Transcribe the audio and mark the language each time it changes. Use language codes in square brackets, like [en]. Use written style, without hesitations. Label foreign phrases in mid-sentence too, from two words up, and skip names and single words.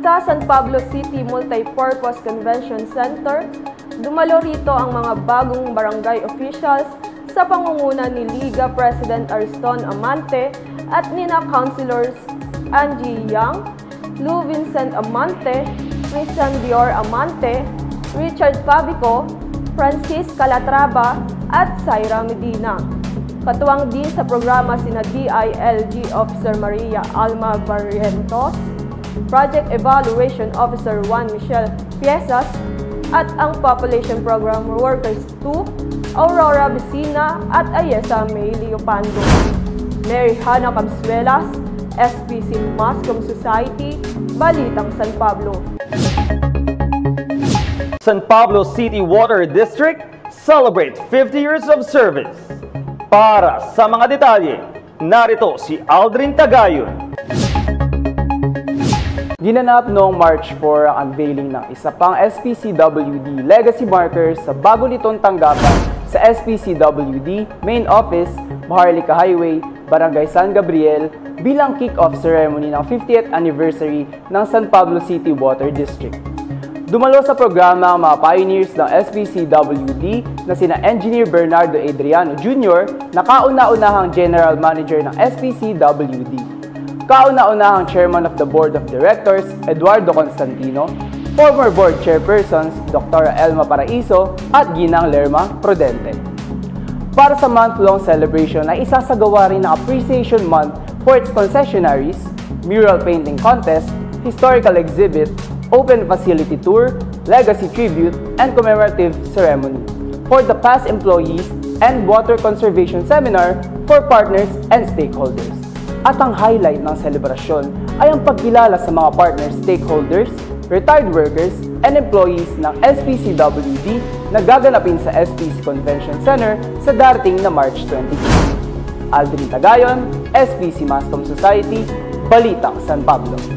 [tl] Sa San Pablo City Multipurpose Convention Center, dumalo rito ang mga bagong barangay officials sa pangunguna ni Liga President Ariston Amante at nina Councilors Angie Yang, Lou Vincent Amante, Christian Dior Amante, Richard Fabico, Francis Calatrava at Zaira Medina. Katuwang din sa programa sina DILG Officer Maria Alma Barrientos, Project Evaluation Officer Juan Michel Piezas, at ang Population Program Workers 2, Aurora Vicina at Ayesa May Leopando. Mary Hana Cabisuelas, SPC Mascom Society, Balitang San Pablo. [en] San Pablo City Water District celebrate 50 years of service. [tl] Para sa mga detalye, narito si Aldrin Tagayon. Ginanap noong March 4 ang unveiling ng isa pang SPCWD Legacy Marker sa bago nitong tanggapan sa SPCWD Main Office, Maharlika Highway, Barangay San Gabriel bilang kick-off ceremony ng 50th anniversary ng San Pablo City Water District. Dumalo sa programa ang mga pioneers ng SPCWD na sina Engineer Bernardo Adriano Jr. na kauna-unahang General Manager ng SPCWD. Kauna-unahang Chairman of the Board of Directors, Eduardo Constantino, [en] former Board Chairpersons, [tl] Dr. Elma Paraiso at Ginang Lerma Prudente. Para sa [en] month-long celebration [tl] ay isasagawa rin ng [en] Appreciation Month for its concessionaries, mural painting contest, historical exhibit, open facility tour, legacy tribute, and commemorative ceremony for the past employees and water conservation seminar for partners and stakeholders. [tl] At ang highlight ng selebrasyon ay ang pagkilala sa mga [en] partner stakeholders, retired workers, and employees [tl] ng SPCWD na gaganapin sa SPC Convention Center sa darating na March 22. Aldrin Tagayon, SPC Mascom Society, Balitang San Pablo.